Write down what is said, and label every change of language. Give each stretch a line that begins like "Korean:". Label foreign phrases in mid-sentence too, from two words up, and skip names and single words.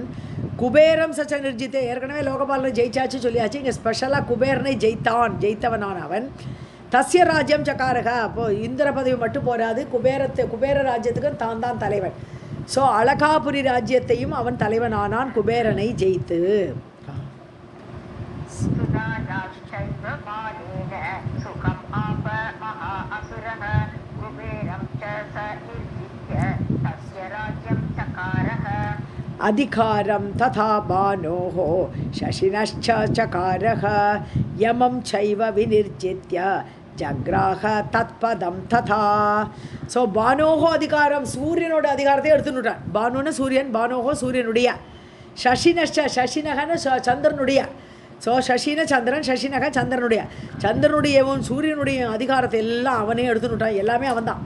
Sanskrit: कुबेरं सच्च निर्जित्ते,
Tamil: ஏற்கனவே லோகபாலனை ஜெயிச்சாச்சு சொல்லியாச்சு. இங்கே ஸ்பெஷலாக குபேரனை ஜெயித்தவனான் அவன்.
Sanskrit: तस्य राज्यं चकारक.
Tamil: அப்போது இந்திர பதவி மட்டும் போராது, குபேர ராஜ்யத்துக்கும் தான் தலைவன். ஸோ அழகாபுரி ராஜ்யத்தையும் அவன் தலைவனானான் குபேரனை ஜெயித்து.
Sanskrit: अधिकारं तथा बाणोः शशिनश्च चकारः यमं चैव विनिर्जित्य जग्राह तत्पदं तथा.
Tamil: ஸோ பானோஹோ அதிகாரம், சூரியனோட அதிகாரத்தை எடுத்துட்டான். பானுன்னு சூரியன், பானோஹோ சூரியனுடைய, சசினஷ்ட சசினகன்னு சந்திரனுடைய. ஸோ சசின சந்திரன், சசினக சந்திரனுடையவும் சூரியனுடைய அதிகாரத்தை எல்லாம் அவனே எடுத்துட்டான். எல்லாமே அவன் தான்.